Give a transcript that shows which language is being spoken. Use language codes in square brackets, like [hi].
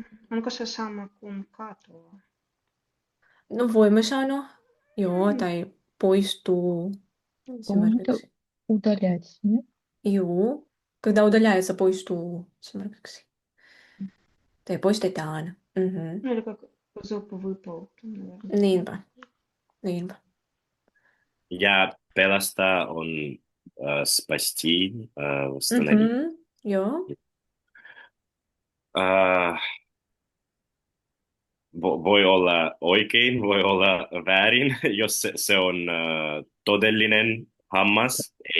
[fi] Onko se sama kuin katoaa? No voimme sanoa, joo, tai poistuu [ru] По-моему, [fi] esimerkiksi. [ru] удалять, нет? [fi] Joo, [ru] когда удаляется, [fi] poistuu esimerkiksi. Tai poistetaan. [ru] Ну или как зуб выпал, наверное. [fi] Niinpä. Ja pelastaa on [ru] spasti, восстановить. [fi] Joo. Voi olla oikein, voi olla väärin, jos se on todellinen hammas.